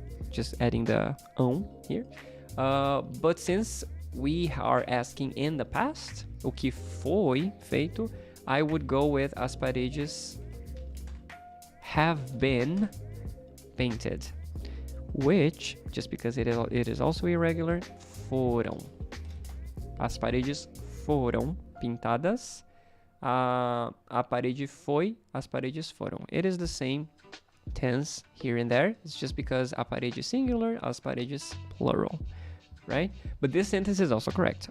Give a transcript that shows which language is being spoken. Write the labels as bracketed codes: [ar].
[en] Just adding the here. But since we are asking in the past, [pt] o que foi feito, [en] I would go with as paredes have been painted, which, just because it is also irregular, foram. [pt] As paredes foram pintadas. A parede foi, as paredes foram. [en] It is the same tense here and there. It's just because a parede singular, as paredes plural. right? But this sentence is also correct.